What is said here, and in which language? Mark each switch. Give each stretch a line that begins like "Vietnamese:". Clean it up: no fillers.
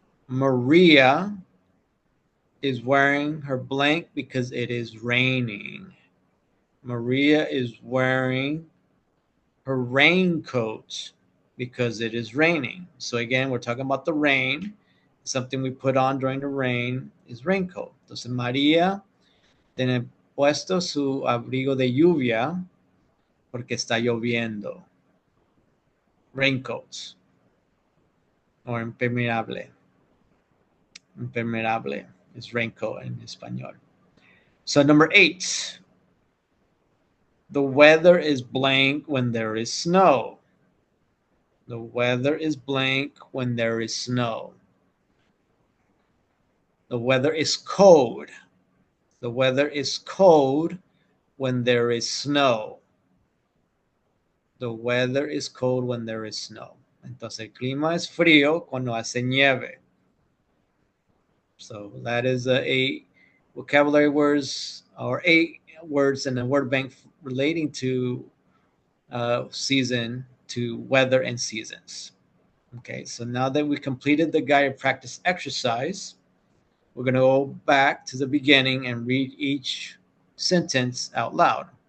English: Maria is wearing her blank because it is raining. Maria is wearing her raincoat because it is raining. So again, we're talking about the rain. Something we put on during the rain is raincoat. Entonces María tiene puesto su abrigo de lluvia porque está lloviendo. Raincoats. or impermeable. Impermeable is raincoat in español. So number 8. The weather is blank when there is snow. The weather is blank when there is snow. The weather is cold. The weather is cold when there is snow. The weather is cold when there is snow.
Spanish: Entonces, el clima es frío cuando hace nieve.
English: So that is 8 vocabulary words, or 8 words in the word bank relating to season, to weather and seasons. Okay, so now that we completed the guided practice exercise, we're going to go back to the beginning and read each sentence out loud.